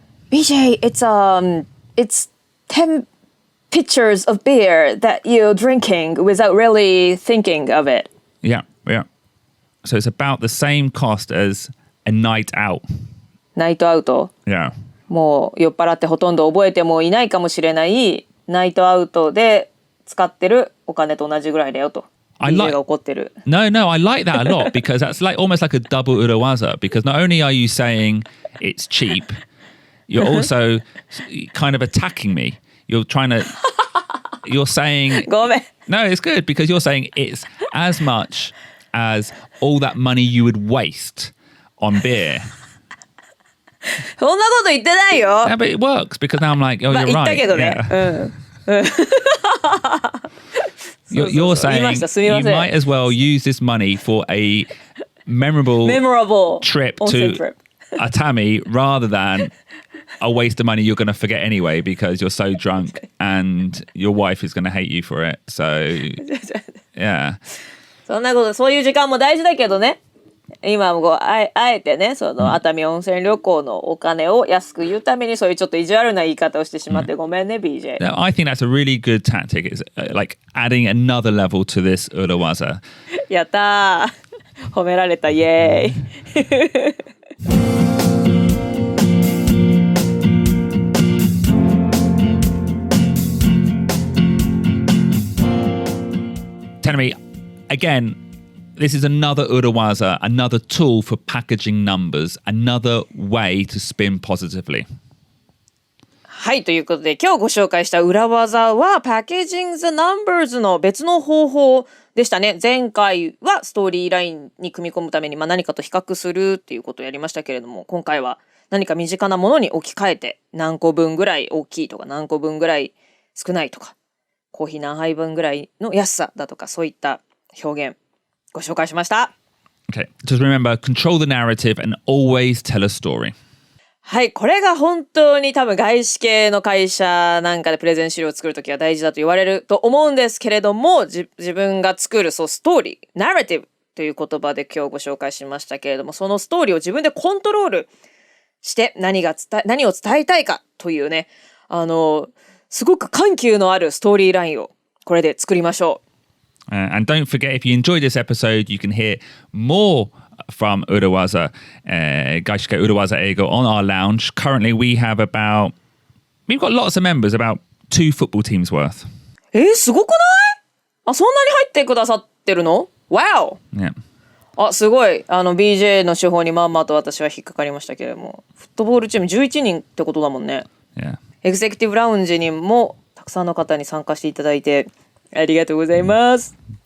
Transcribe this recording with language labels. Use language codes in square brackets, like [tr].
[en] BJ, it's 10 pitchers of beer that you're drinking without really thinking of it. Yeah. So it's about the same cost as a night out. [ja] ナイトアウト [en] Yeah. [ja] もう酔っ払ってほとんど覚えてもいないかもしれないナイトアウトで使ってるお金と同じぐらいだよと。 DJ が怒ってる。 [en] No, I like that a lot because that's almost like a double urawaza because not only are you saying it's cheap, you're also kind of attacking me. You're saying [ja] ごめん。 [en] No, it's good because you're saying it's as much as all that money you would waste on beer. [ja] そんなこと言ってないよ。 [en] Yeah, but it works because now I'm like, oh, you're [ja] 言った [en] right. [ja] けどね。 [en] You're saying you might as well use this money for a memorable trip to Atami rather than a waste of money you're going to forget anyway because you're so drunk and your wife is going to hate you for it. So, yeah. [ja] そういう時間も大事だけどね。今もあえてね、その熱海温泉旅行のお金を安く言うためにそういうちょっと意地悪な言い方をしてしまってごめんね、BJ. [en] I think that's a really good tactic. It's like adding another level to this urawaza. [ja] やったー。褒められた、イエーイ。 [en] Tell me, again, this is another urawaza, another tool for packaging numbers, another way to spin positively. [ja] はい、ということで今日ご紹介した裏技は Packaging the Numbers の別の方法でしたね。前回はストーリーラインに組み込むために何かと比較するっていうことをやりましたけれども、今回は何か身近なものに置き換えて何個分ぐらい大きいとか何個分ぐらい少ないとかコーヒー何杯分ぐらいの安さだとかそういった表現ご紹介しました。 [en] Okay, just remember, control the narrative and always tell a story. [ja] はい、これが本当に多分外資系の会社なんかでプレゼン資料を作るときは大事だと言われると思うんですけれども、自分が作るストーリー、ナレティブという言葉で今日ご紹介しましたけれども、そのストーリーを自分でコントロールして何を伝えたいかというね、すごく緩急のあるストーリーラインをこれで作りましょう。 [en] And don't forget, if you enjoyed this episode, you can hear more from Urawaza, 外資系裏技英語 on our lounge. Currently, we've got lots of members, about 2 football teams worth. [ja] すごくない？そんなに入ってくださってるの？ [en] Wow! Yeah. [ja] すごい。 BJ の手法にまんまと私は引っかかりましたけれども、フットボールチーム11人ってことだもんね。 [en] Yeah. [ja] エグゼクティブラウンジにもたくさんの方に参加していただいてありがとうございます。